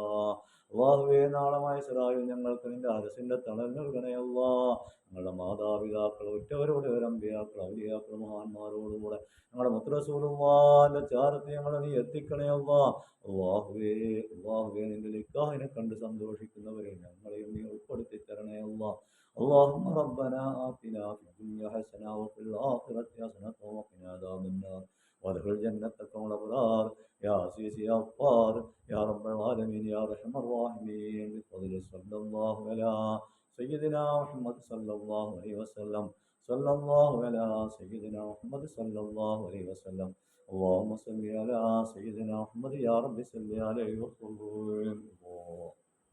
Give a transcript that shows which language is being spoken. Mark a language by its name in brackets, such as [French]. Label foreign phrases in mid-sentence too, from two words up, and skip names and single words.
[Malayalam] അല്ലാഹുവേ നാളെ മഹ്ശറായിൽ ഞങ്ങൾക്ക് നിന്റെ അരസിന്റെ തണൽ നൽകണേ അല്ലാ. ഞങ്ങളുടെ മാതാപിതാക്കൾ, ഉറ്റവരോട് അമ്പിയാക്കൾ, ഔലിയാക്കൾ, മഹാന്മാരോടുകൂടെ ഞങ്ങളുടെ മുത്തറസൂലുള്ളാഹിന്റെ ചാരത്ത് ഞങ്ങളെ നീ എത്തിക്കണേ അല്ലാ. അല്ലാഹുവേ അല്ലാഹുവേ നിന്റെ നിക്കാഹിനെ കണ്ട് സന്തോഷിക്കുന്നവരെ ഞങ്ങളെയും നീ ഉൾപ്പെടുത്തി തരണേ അല്ലാ. [Arabic] اللهم ربنا آتنا في الدنيا حسنة وفي الآخرة حسنة وقنا عذاب النار وادخل جنتك مع الأبرار يا عزيز يا غفار يا رب العالمين يا أرحم الراحمين بفضل صلى الله على سيدنا محمد صلى الله عليه وسلم صلى الله على سيدنا محمد صلى الله عليه وسلم اللهم صل على سيدنا محمد يا رب صل عليه وسلم.